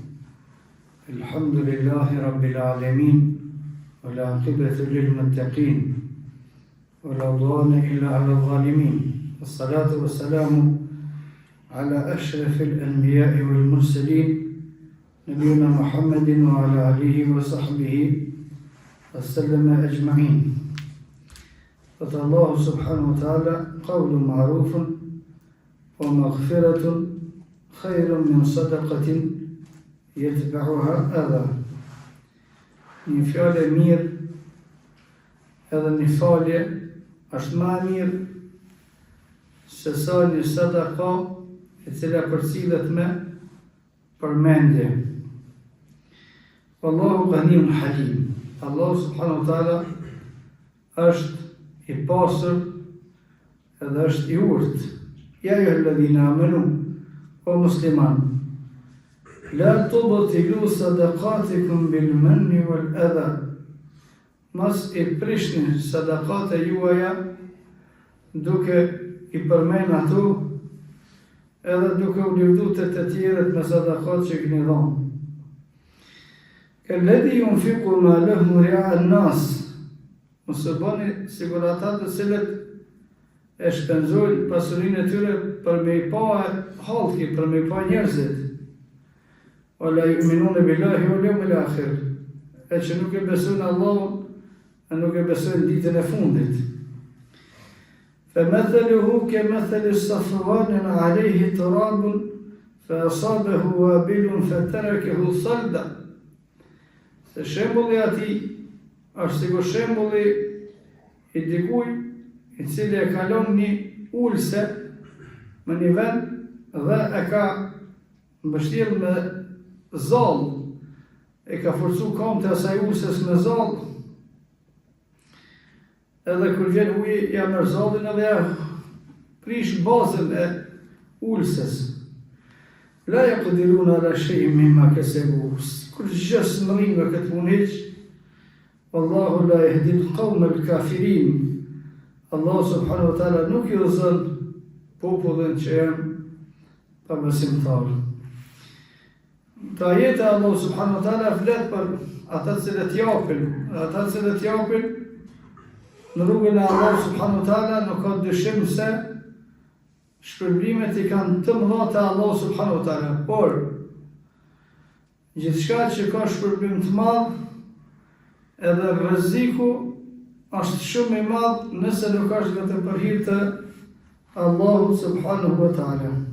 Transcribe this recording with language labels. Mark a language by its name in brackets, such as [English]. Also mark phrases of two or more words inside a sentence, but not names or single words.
[Arabic] الحمد لله رب العالمين والعاقبة للمتقين ولا عدوان إلا على الظالمين والصلاة والسلام على أشرف الأنبياء والمرسلين نبينا محمد وعلى آله وصحبه وسلم أجمعين. قال الله سبحانه وتعالى: قول معروف ومغفرة خير من صدقة يتبعها أذى. [Albanian] Një fjallë e mirë edhe një falje është ma mirë se sa një sadaka e cila përcillet me përmendje. [Arabic] الله غني حليم. [Albanian] Allahu [Arabic] سبحانه وتعالى [Albanian] është i pasur edhe është i urtë. [Arabic] يا أيها الذين آمنوا [Albanian] o musliman, [Arabic] لا تبطلوا صدقاتكم بالمن والأذى. [Albanian] Mas i prishni sadaqate juaja duke i përmend ato edhe duke u lëvdu të tjerët me sadaqat që keni dhënë. [Arabic] كالذي ينفق ماله رئاء الناس. [Albanian] Mos e bëni sigur ata të cilët e shpenzojnë pasurinë e tyre për me i pa halki, për me i pa njerëzit. [Arabic] ولا يؤمنون بالله واليوم الآخر. [Albanian] E që nuk e besojnë Allahun, e nuk e besojnë ditën e fundit. [Arabic] فمثله كمثل صفوان عليه تراب فأصابه وابل فتركه صلدا. [Albanian] Se shembulli atij është sikur shembulli i dikujt i cili e kalon një ulse me një vend dhe e ka mbështjell me zall, e ka forcu kam të asaj ulses me zall, edhe kur vjen uji ja merr zallin edhe ja prish bazën e ulses. [Arabic] لا يقدرون على شيء مما كسبوا. [Albanian] Kur gjë s'mrin me këtë punëç, Allahu [Arabic] لا يهدي القوم الكافرين. [Albanian] Allah [Arabic] سبحانه وتعالى [Albanian] nuk i udhëzon popullin që janë pabesimtarë. Ta jetë Allah [Arabic] سبحانه وتعالى [Albanian] flet për ata që japin, ata që japin në rrugën e Allah [Arabic] سبحانه وتعالى, [Albanian] nuk ka dyshim se shpërblimet i kanë të mëdha te Allah [Arabic] سبحانه وتعالى, [Albanian] por gjithçka që ka shpërblim të madh, edhe rreziku është shumë i madh nëse nuk është vetëm për hir të Allahut [Arabic] سبحانه وتعالى.